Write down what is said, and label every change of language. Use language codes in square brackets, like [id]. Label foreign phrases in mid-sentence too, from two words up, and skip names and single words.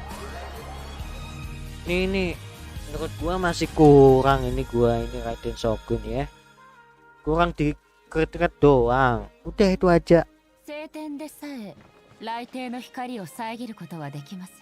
[id] Ini menurut gua masih kurang, ini Raden Shogun ya, kurang di kret doang, udah itu aja. [ja] 晴天でさえ雷霆の光を遮ることはできません。